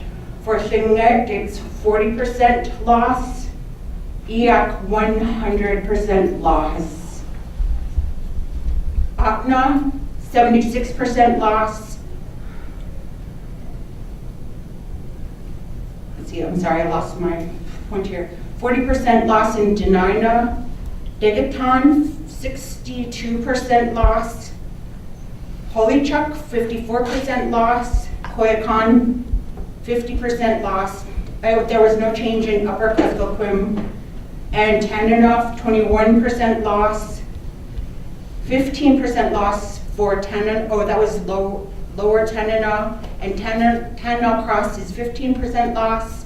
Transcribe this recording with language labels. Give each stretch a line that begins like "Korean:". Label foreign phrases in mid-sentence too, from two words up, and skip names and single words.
English: For Tlingit, it's 40% loss, Eyak 100% loss. Akna, 76% loss. Let's see, I'm sorry, I lost my point here. 40% loss in Dena'ina. Degaton, 62% loss. Holychuk, 54% loss. Koyukon, 50% loss. There was no change in Upper Kuskokwim. And Tananoff, 21% loss. 15% loss for Tanana, that was lower Tanana. And Tanana Cross is 15% loss.